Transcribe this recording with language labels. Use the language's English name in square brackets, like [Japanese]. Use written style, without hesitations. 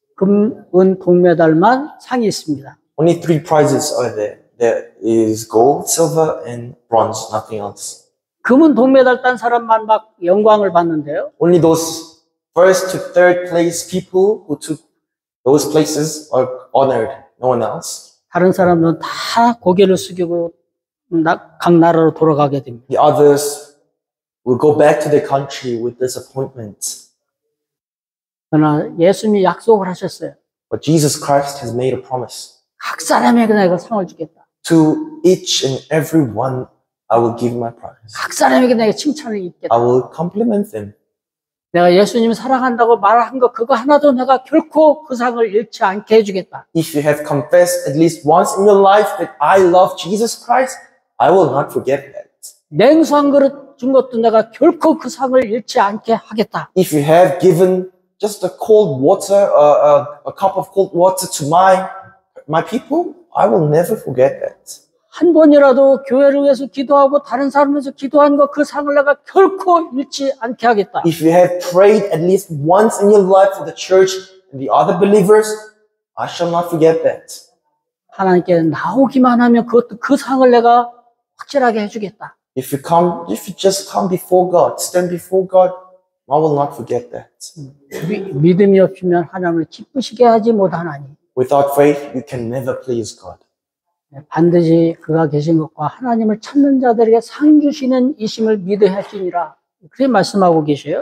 [Korean] 금, 은, 동메달만 상이 있습니다. [English] only 3 prizes are there. There is gold, silver, and bronze, nothing else. [Korean] 금은 동메달 딴 사람만 막 영광을 받는데요. [English] Only those first to third place people who took those places are honored, no one else. [Korean] 다른 사람들은 다 고개를 숙이고 각 나라로 돌아가게 됩니다. [English] The others will go back to their country with disappointment. [Korean] 그러나 예수님이 약속을 하셨어요. [English] But Jesus Christ has made a promise. [Korean] 각 사람에게 내가 상을 주겠다. [English] To each and every one, I will give my prize. [Korean] 각 사람에게 내가 칭찬을 입겠다. [English] I will compliment them. [Korean] 내가 예수님 사랑한다고 말한 거 그거 하나도 내가 결코 그 상을 잃지 않게 해주겠다. [English] If you have confessed at least once in your life that I love Jesus Christ, I will not forget that. [Korean] 냉수 한 그릇 준 것도 내가 결코 그 상을 잃지 않게 하겠다. [English] If you have given just a cold water, a cup of cold water to my people, I will never forget that. [Korean] 한 번이라도 교회를 위해서 기도하고 다른 사람을 위해서 기도한 거 그 상을 내가 결코 잃지 않게 하겠다. [English] If you have prayed at least once in your life for the church and the other believers, I shall not forget that. [Korean] 하나님께 나오기만 하면 그것도 그 상을 내가 확실하게 해주겠다. [English] If you just come before God, stand before God, I will not forget that. [Korean] 믿음이 없으면 하나님을 기쁘시게 하지 못하나니. [English] Without faith, you can never please God. [Korean] 반드시 그가 계신 것과 하나님을 찾는 자들에게 상 주시는 이심을 믿어야 할지니라. 그렇게 말씀하고 계셔요.